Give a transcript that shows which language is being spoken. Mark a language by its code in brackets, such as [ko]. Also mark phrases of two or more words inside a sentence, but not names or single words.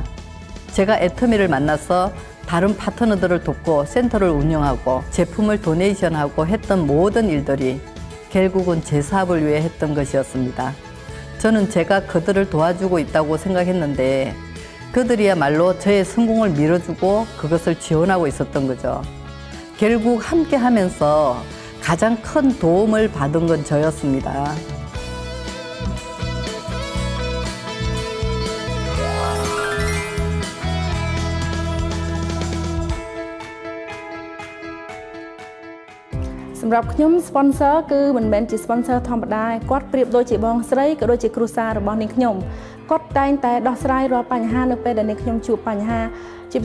[ko] 제가 애터미를 만나서 다른 파트너들을 돕고 센터를 운영하고 제품을 도네이션하고 했던 모든 일들이 결국은 제 사업을 위해 했던 것이었습니다. 저는 제가 그들을 도와주고 있다고 생각했는데 그들이야말로 저의 성공을 밀어주고 그것을 지원하고 있었던 거죠. 결국 함께 하면서 가장 큰 도움을 받은 건 저였습니다. [km] សម្រាប់ខ្ញុំ sponsor គឺមិនមែនជា sponsor ធម្មតាគាត់ប្រៀបដូចជាបងស្រីក៏ដូចជាគ្រួសាររបស់នាងខ្ញុំគាត់តែងតែដោះស្រាយរាល់បញ្ហានៅពេលដែលនាងខ្ញុំជួបបញ្ហាជា